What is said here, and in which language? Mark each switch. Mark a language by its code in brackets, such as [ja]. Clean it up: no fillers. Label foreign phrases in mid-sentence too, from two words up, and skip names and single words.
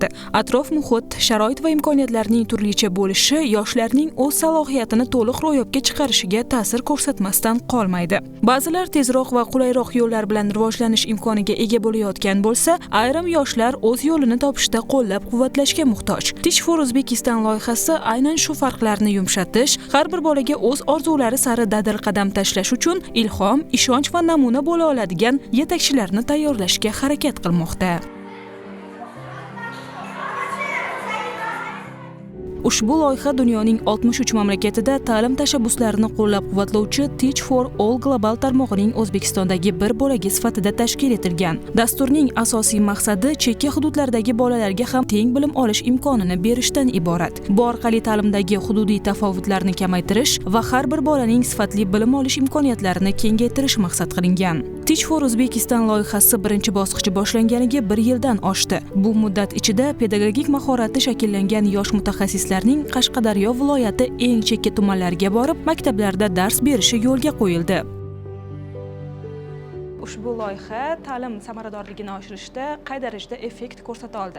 [uz] Atrof muhit, sharoit va imkoniyatlarning turlicha bo'lishi yoshlarning o'z salohiyatini to'liq ro'yobga chiqarishiga ta'sir ko'rsatmasdan qolmaydi. Ba'zilar tezroq va qulayroq yo'llar bilan rivojlanish imkoniga ega bo'layotgan bo'lsa, ayrim yoshlar o'z yo'lini topishda qo'llab-quvvatlashga muhtoj. Teach for Uzbekistan loyihasi aynan shu farqlarni yumshatish, har bir bolaga o'z orzulari sari dadil qadam tashlash uchun ilhom, ishonch va namuna bo'la oladigan yetakchilarni tayyorlashga harakat qilmoqda. Ushbu loyiha dunyoning 63 mamlakatida ta'lim tashabbuslarini qo'llab-quvvatlovchi Teach for All global tarmog'ining O'zbekistondagi bir bo'lagi sifatida tashkil etilgan. Dasturning asosiy maqsadi chekka hududlardagi bolalarga ham teng bilim olish imkonini berishdan iborat. Bu orqali ta'limdagi hududiy tafovutlarni kamaytirish va har bir bolaning sifatli bilim olish imkoniyatlarini kengaytirish maqsad qilingan. Teach for Uzbekistan loyihasi birinchi bosqichi boshlanganiga 1 yildan oshdi. Bu muddat ichida pedagogik mahorati shakllangan yosh mutaxassislarning Qashqadaryo viloyati eng chekka tumanlarga borib, maktablarda dars berishi yo'lga qo'yildi. Ushbu loyiha ta'lim samaradorligini oshirishda qay darajada effekt ko'rsata oldi?